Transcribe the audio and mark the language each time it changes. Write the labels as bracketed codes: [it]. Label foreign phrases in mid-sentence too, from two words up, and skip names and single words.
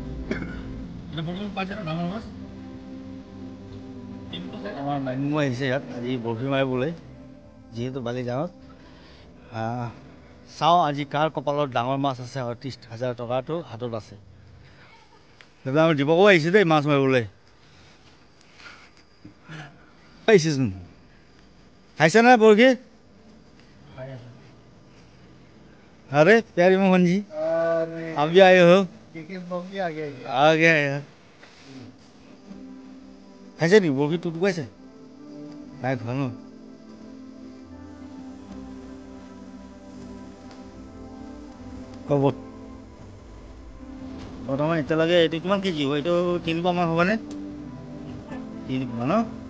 [as] আমাৰ মাইমু আহিছে ইয়াত আজি বৰশী মাৰিবলৈ, যিহেতু বালিজানত। চাওঁ আজি কাৰ কপালত ডাঙৰ মাছ আছে। 30,000 টকাটো হাতত আছে। আমাৰ দিবকো আহিছে দেই মাছ মাৰিবলৈ আহিছেচোন। খাইছে না বৰশী? [hi] अरे प्यारी मोहन जी, आप भी आए हो? आ गया यार। [as] खाइছে নি বৰশী? টুট গৈছে নাই খোৱা ন? ক'ব বৰ্তমান এতিয়ালৈকে এইটো কিমান কেজি হ'ব? এইটো 3 পোৱা মান হ'বনে? 3 পোৱা ন?